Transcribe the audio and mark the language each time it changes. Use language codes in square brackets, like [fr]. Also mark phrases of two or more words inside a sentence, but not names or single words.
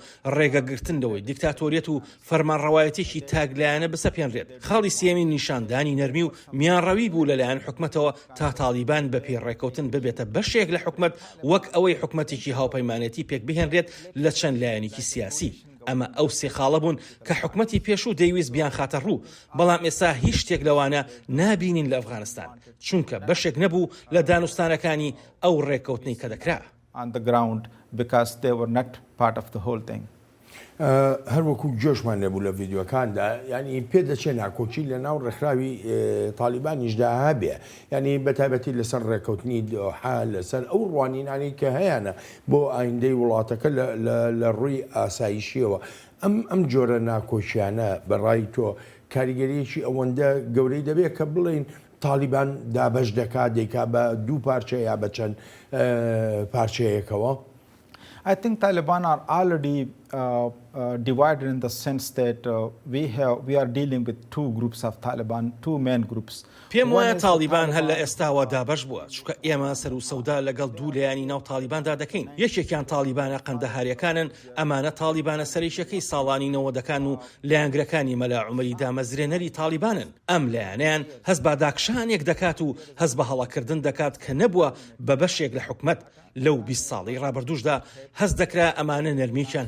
[ckb] ڕێگەگرتنەوەی دیکتاتۆریەت و فەرمانڕەوایەتێکی تاگلایەنە بسەپێنرێت خاڵی سێمی نیشاندانی نەرمی و میانڕەوی بوو لەلایەن حکومەتەوە تا تالیبان بە پێی ڕێکەوتن ببێتە بەشێک لە حکومەت وەک ئەوەی حکومەتێکی هاوپەیمانەتی پێک بهێنرێت لە چەند لایەنێکی سیاسی ئەمە ئەو سێ خاڵە بوون کە حکومەتی پێشوو دەیویست بیان خاتە ڕوو بەڵام ئێستا هیچ شتێک لەوانە نابینین لە ئەفغانستان چونکە بەشێک نەبوو لە دانوستانەکانی ئەو ڕێکەوتنەی کە دەکرا [en] on the ground because they were not part of the whole thing. [ckb] هەروەکو جۆشمان لەبوو لە ڤیددیوەکاندا ینی پێ دەچێت ناکۆچی لە ناو ڕێکخراوی تالیبانیشدا هەبێ ینی بەتایبەتی لەسەر ڕێکەوتنی دۆحا لەسەر ئەو ڕوانینانی کە هەیەە بۆ ئایندەی وڵاتەکە لە ڕووی ئاسایشیەوە ئەم جۆرە ناکۆچیانە بەڕای تۆ کاریگەریەکی ئەوەندە گەورەی دەبێت کە بڵین تالیبان دابەش دەکات دەیکا بە دوو پارچە یا بە چەند پارچەیەکەوە؟ [en] I think Taliban are already divided in the sense that we are dealing with two groups of Taliban, two main groups. [ckb] پێم وایە تالیبان هەر لە ئێستاوە دابەش بووە چونکە ئێمە سەر و سەودا لەگەڵ دوو لایانی ناو تالیباندا دەکەین یەکێکیان تالیبانە قەندەهاریەکانن ئەمانە تالیبانە سەرریشەکەی ساڵانی 90ەکان و لایەنگرەکانی مەلا عومەری دامەزرێنەری تالیبانن ئەم لایەنیان هەست بە داکشانێک دەکات و هەست بە هەڵەکردن دەکات کە نەبووە بە بەشێک لە حکومەت لەو 20 ساڵی ڕابردووشدا هەست دەکرا ئەمانە نەرمیکیان